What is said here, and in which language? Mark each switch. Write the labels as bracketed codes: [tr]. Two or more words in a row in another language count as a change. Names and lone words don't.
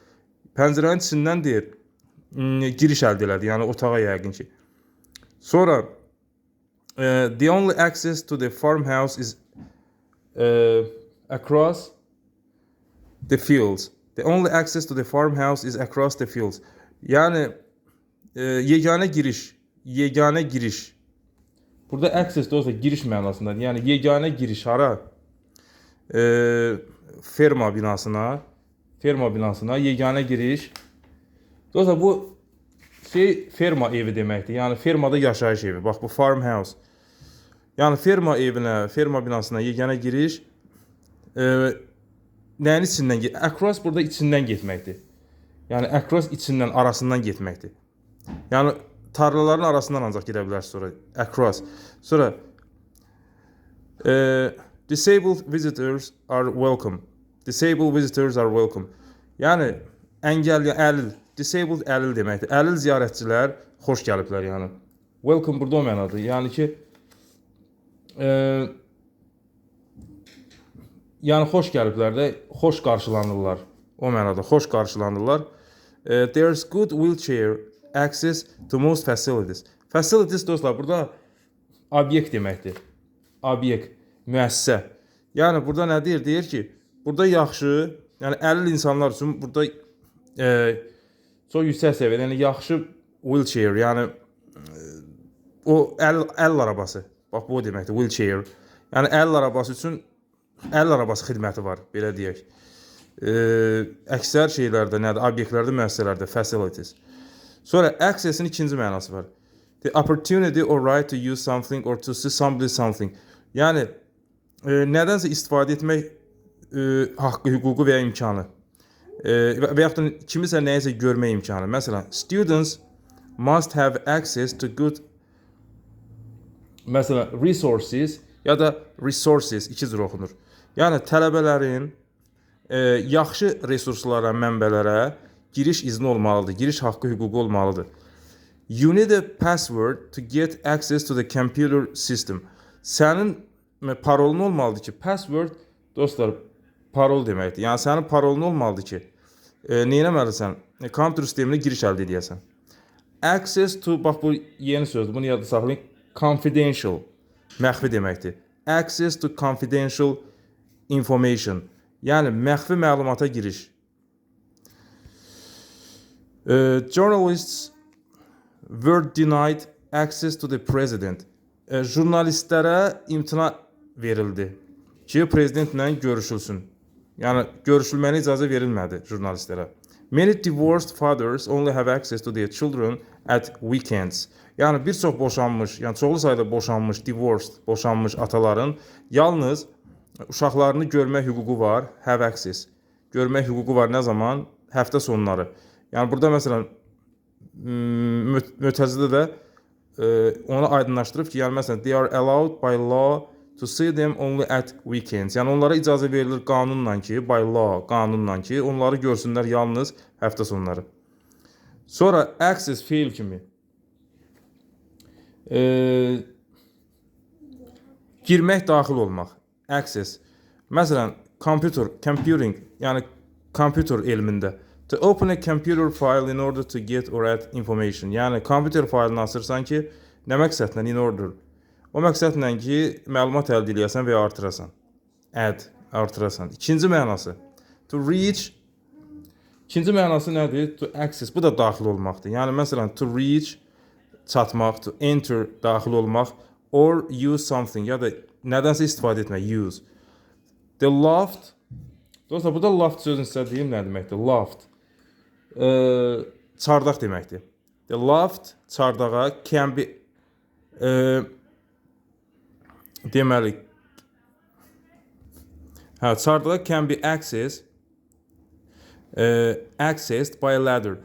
[az] Pəncərənin içindən deyir, giriş əldə elədi, yəni otağa yəqin ki. Sonra, [en] the only access to the farmhouse is across the fields. The only access to the farmhouse is across the fields. [az] Yəni, yeganə giriş. Burada [en] access [az] dostlar giriş mənasındadır. Yəni yeganə giriş hara? Ferma binasına yeganə giriş. Dostlar bu ferma evi deməkdir. Yəni fermada yaşayış evi. Bax bu farmhouse. Yəni ferma evinə, ferma binasına yeganə giriş nəyin içindən getməkdir? [en] Across [az] burada içindən getməkdir. Yəni [en] across [az] içindən, arasından getməkdir. Yəni tarlaların arasından ancaq gedə bilərsiniz sonra. Across. Sonra [en] disabled visitors are welcome. [az] Yəni Əngəl, əlil, [en] disabled [az] əlil deməkdir. Əlil ziyarətçilər xoş gəliblər yəni. Welcome burada o mənadır. Yəni ki, yəni xoş gəliblər də, xoş qarşılanırlar. O mənada xoş qarşılanırlar. [en] There's good wheelchair access to most facilities. [az] Facilities dostlar burada obyekt deməkdir. Obyekt, müəssisə. Yəni burada nə deyir? Deyir ki, burada yaxşı, yəni əlil insanlar üçün burada çox yüksək səviyyədə, yəni yaxşı wheelchair, yəni o əl arabası. Bax bu o deməkdir, wheelchair. Yəni əl arabası üçün əl arabası xidməti var, belə deyək. Əksər şeylərdə nədir? Obyektlərdə, müəssisələrdə facilities. Sonra access-in ikinci mənası var. [en] The opportunity or right to use something or to see something. [az] Yəni nədənsə istifadə etmək haqqı, hüququ və ya imkanı. Və yaxud da kimisə nəyisə görmək imkanı. Məsələn, [en] students must have access to good resources [az] ya da resources iki cür oxunur. Yəni tələbələrin yaxşı resurslara, mənbələrə giriş izni olmalıdır, giriş haqqı, hüququ olmalıdır. [en] You need a password to get access to the computer system. [az] Sənin parolun olmalıdır ki, password dostlar parol deməkdir. Yəni sənin parolun olmalıdır ki, nə etməlisən? Kompüter sisteminə giriş əldə edəsən. [en] Access to, bax bu yeni sözdür, bunu yadda saxlayın. [az] Confidential, məxfi deməkdir. [en] Access to confidential information. [az] Yəni məxfi məlumata giriş. [en] Journalists were denied access to the president. [az] Jurnalistlərə imtina verildi ki, prezidentlə görüşülsün. Yəni görüşülməyinə icazə verilmədi jurnalistlərə. [en] Many divorced fathers only have access to their children at weekends. [az] Yəni bir çox boşanmış, yəni çoxlu sayda boşanmış, divorced, boşanmış ataların yalnız uşaqlarını görmək hüququ var, [en] have access. [az] Görmək hüququ var nə zaman? Həftə sonları. Yəni burada məsələn Mötəzilə də onu aydınlaşdırıb ki, yəni məsələn [en] they are allowed by law to see them only at weekends. [az] Yəni onlara icazə verilir qanunla ki, [en] by law, [az] qanunla ki, onları görsünlər yalnız həftə sonları. Sonra access fiil kimi girmək, daxil olmaq. Access. Məsələn, computing, yəni kompüter elmində. [en] To open a computer file in order to get or add information. [az] Yəni kompüter faylını açırsan ki, nə məqsədlə? [en] In order. [az] O məqsədlə ki, məlumat əldə edəsən və ya artırasan. Add, artırasan. İkinci mənası. [en] To reach. [az] İkinci mənası nədir? [en] To access. [az] Bu da daxil olmaqdır. Yəni məsələn, [en] to reach, [az] çatmaq, [en] to enter, [az] daxil olmaq, [en] or use something, [az] ya da nədənsə istifadə etmək, [en] use. The loft. [az] Dostlar, burada loft sözünü sizə deyim nə deməkdir? Loft. Çardaq deməkdir. [en] The loft, [az] çardağa, [en] can be [az] deməli çardağa [en] can be accessed by a ladder.